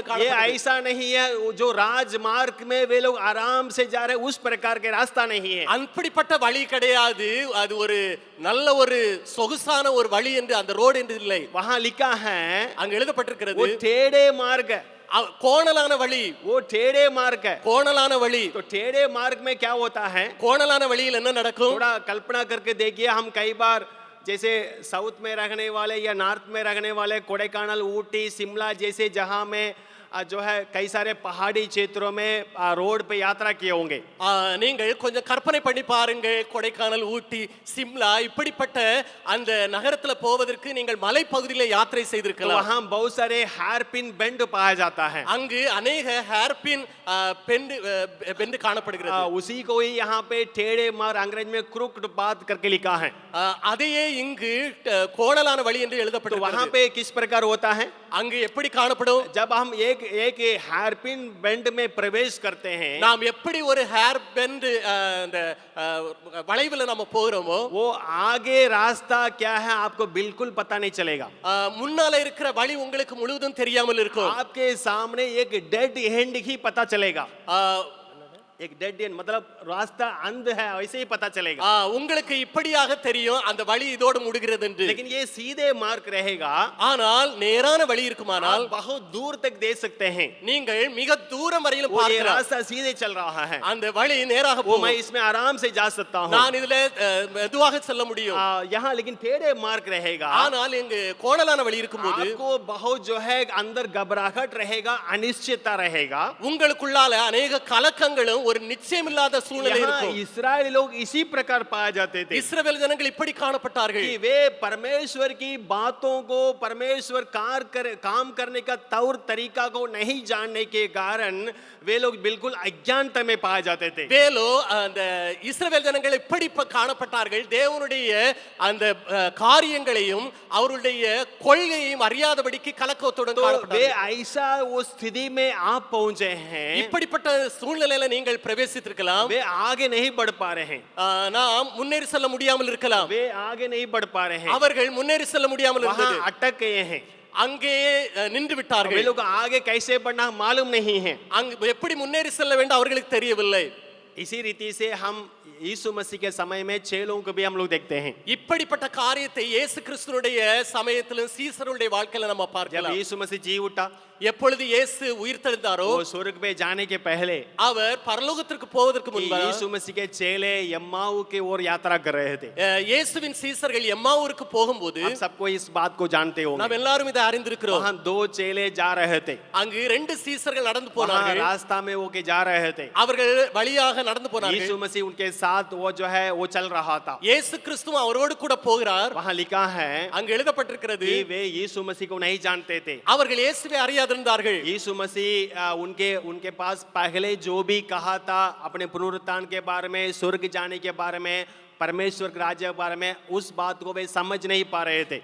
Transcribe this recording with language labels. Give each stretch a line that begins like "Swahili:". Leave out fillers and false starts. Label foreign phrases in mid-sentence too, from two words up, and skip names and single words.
Hindi: ये
Tamil: காணப்பட்டது.
Hindi: ऐसा नहीं है जो राजमार्ग में वे लोग आराम से जा रहे, उस प्रकार के रास्ता नहीं है।
Tamil: அப்படிப்பட்ட வழி கிடையாது. அது ஒரு நல்ல ஒரு சொகுசான ஒரு வழி என்று, அந்த ரோடு என்று இல்லை.
Hindi: वहां लिखा है
Tamil: அங்க எழுதப்பட்டிருக்கிறது,
Hindi: वो टेढ़े मार्ग है,
Tamil: கோணலான வழி.
Hindi: वो टेढ़े मार्ग है।
Tamil: கோணலான வழி.
Hindi: तो टेढ़े मार्ग में क्या होता है,
Tamil: கோணலான வழியில் என்ன நடக்கும்,
Hindi: थोड़ा कल्पना करके देखिए। हम कई बार जैसे साउथ में रहने वाले या नॉर्थ में रहने वाले कोडाईकनाल, ऊटी, शिमला जैसे जहां में जो है कई सारे पहाड़ी क्षेत्रों में रोड पे यात्रा किए होंगे।
Tamil: நீங்கள் கொஞ்சம் கற்பனை பண்ணி பாருங்க, கொடைக்கானல், ஊட்டி, சிம்லா இப்படிப்பட்ட அந்த நகரத்துல போவதற்கு நீங்கள் மலை பகுதியில யாத்திரை
Hindi: तो
Tamil: செய்திருக்கலாம்.
Hindi: वहां बहुत सारे
English: hairpin bend
Hindi: पाया जाता है,
Tamil: அங்கு अनेक
English: hairpin bend
Tamil: காணப்படுகிறது.
Hindi: उसी को ही यहाँ पे टेढ़े मार्ग अंग्रेजी में
English: crooked path
Hindi: करके लिखा है।
Tamil: அதையே இங்கு கோணலான வழி என்று
Hindi: तो
Tamil: எழுதப்பட்டிருக்கிறது.
Hindi: वहां पे किस प्रकार होता है,
Tamil: அங்கு எப்படி காணப்படும்,
Hindi: जब हम एक
English: hairpin bend
Hindi: में प्रवेश करते हैं,
Tamil: நாம் எப்படி ஒரு
English: hair bend
Tamil: அந்த வளைவுல நாம போறோமோ,
Hindi: वो आगे रास्ता क्या है आपको बिल्कुल पता नहीं चलेगा।
Tamil: முன்னால இருக்கிற வழி உங்களுக்கு முழுவதும் தெரியாமல் இருக்கும்.
Hindi: आपके सामने एक
English: dead end
Hindi: ही पता चलेगा। एक
English: dead end
Hindi: मतलब रास्ता अंध है, वैसे ही पता चलेगा।
Tamil: உங்களுக்கு இப்படியாக தெரியும் அந்த வழி இதோடு முடிகிறது என்று.
Hindi: लेकिन ये सीधे मार्ग रहेगा,
Tamil: ஆனால் நேரான வழி இருக்குமானால்
Hindi: आप बहुत दूर तक दे सकते हैं।
Tamil: நீங்கள் மிக தூரம் வரையிலும்
Hindi: वो ये
Tamil: பார்க்கலாம்,
Hindi: रास्ता सीधे चल रहा है,
Tamil: அந்த வழி நேராக
Hindi: वो
Tamil: போகும்.
Hindi: मैं इसमें आराम से जा सकता हूँ।
Tamil: நான் இதுல மெதுவாக செல்ல முடியும்.
Hindi: यहाँ लेकिन टेढ़े मार्ग रहेगा,
Tamil: ஆனால் இங்கு கோணலான வழி இருக்கும்போது
Hindi: आपको बहुत जो है अंदर घबराहट रहेगा, अनिश्चितता रहेगा।
Tamil: உங்களுக்குள்ளால अनेक கலக்கங்களும் ஒரு நிச்சயமில்லாத சூழ்நிலை
Hindi: यहाँ
Tamil: இருக்கும்.
Hindi: इस्राएली लोग इसी प्रकार पाए जाते थे
Tamil: இஸ்ரவேல் ஜனங்கள் இப்படி காணப்பட்டார்கள்.
Hindi: कि वे परमेश्वर की बातों को, परमेश्वर काम करने का तौर तरीका को नहीं जानने के कारण वे लोग बिल्कुल अज्ञानता में पाए जाते थे।
Tamil: வேலோ அந்த இஸ்ரவேல் ஜனங்கள் இப்படி காணப்பட்டார்கள், தேவனுடைய அந்த காரியங்களையும் அவருடைய கொள்கையையும் அறியாதபடிக்கு கலக்கத்துடன்
Hindi: तो वे
Tamil: காணப்பட்டார்கள்.
Hindi: ऐसा वो स्थिति में आप पहुंचे हैं,
Tamil: இப்படிப்பட்ட சூழ்நிலையில நீங்கள் பிரவேசித்திருக்கலாம்.
Hindi: वे आगे नहीं बढ़ पा रहे हैं,
Tamil: நாம் முன்னேறி செல்ல முடியாமல் இருக்கலாம்.
Hindi: वे आगे नहीं बढ़ पा रहे हैं,
Tamil: அவர்கள் முன்னேறி செல்ல முடியாமல்
Hindi: वहां
Tamil: இருந்தது,
Hindi: अटक गए हैं।
Tamil: அங்கேயே நின்று
Hindi: वे
Tamil: விட்டார்கள்.
Hindi: लोग आगे कैसे बढ़ना मालूम नहीं है।
Tamil: அங்கு எப்படி முன்னேறி செல்ல வேண்டும் அவர்களுக்கு தெரியவில்லை.
Hindi: इसी रीति से हम यीशु मसीह के समय में 6 लोगों को भी हम लोग देखते हैं।
Tamil: இப்படிப்பட்ட காரியத்தை இயேசு கிறிஸ்துனுடைய சமயத்திலும் சீசருடைய வாழ்க்கையில நம்ம
Hindi: जब
Tamil: பார்க்கலாம்.
Hindi: यीशु मसीह जी उठा,
Tamil: எப்பொழுது இயேசு உயிர்த்தெழுந்தாரோ
Hindi: वो स्वर्ग में जाने के पहले
Tamil: அவர் பரலோகத்திற்கு போவதற்கு முன்பாக
Hindi: यीशु मसीह के चेले यम्माऊ की ओर यात्रा कर रहे थे।
Tamil: இயேசுவின் சீசர்கள் எம்மாவூருக்கு போகும்போது
Hindi: आप सबको इस बात को जानते
Tamil: நாம்
Hindi: होंगे।
Tamil: எல்லாரும் இதை அறிந்திருக்கிறோம்.
Hindi: वहाँ 2 चेले जा रहे थे,
Tamil: அங்கு 2 சீசர்கள் நடந்து
Hindi: वहाँ
Tamil: போனார்கள்.
Hindi: रास्ता में वो के जा रहे थे।
Tamil: அவர்கள் வழியாக நடந்து போனார்கள்.
Hindi: यीशु मसीह उनके साथ वो जो है वो चल रहा था।
Tamil: இயேசு கிறிஸ்து அவரோடு கூட போகிறார்.
Hindi: वहाँ लिखा है
Tamil: அங்கு எழுதப்பட்டிருக்கிறது,
Hindi: कि वे यीशु मसीह को नहीं जानते थे।
Tamil: அவர்கள் இயேசுவை அறியாதிருந்தார்கள்.
Hindi: यीशु मसीह उनके पास पहले जो भी कहा था अपने पुनरुत्थान के बारे में, स्वर्ग जाने के बारे में, परमेश्वर के राज्य के बारे में, उस बात को वे समझ नहीं पा रहे थे।